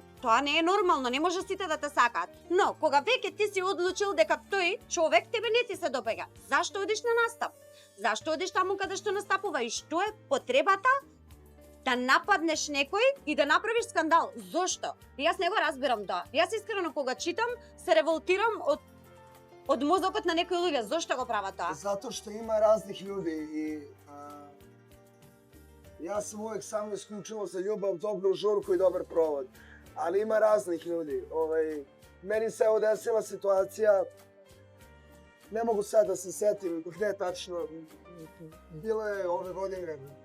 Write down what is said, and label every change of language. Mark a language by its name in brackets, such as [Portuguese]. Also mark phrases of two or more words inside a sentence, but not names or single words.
[Macedonian] Тоа не е нормално, не може сите да те сакаат. Но, кога веќе ти си одлучил дека тој човек тебе не ти се допаѓа, зашто одиш на настап? Зашто одиш таму каде што настапува и што е потребата да нападнеш некој и да направиш скандал? Зошто? Јас не го разбирам тоа. Јас искрено кога читам се револтирам од мозокот на некои луѓе. Зошто го прават тоа? [Serbian] Zato što ima raznih ljudi i ja sam uvek samo isključivo za ljubav, dobru žurku i dobar provod. Ali ima raznih ljudi. Meni se evo desila situacija, ne mogu sad da se setim gde tačno, bilo je ove godine.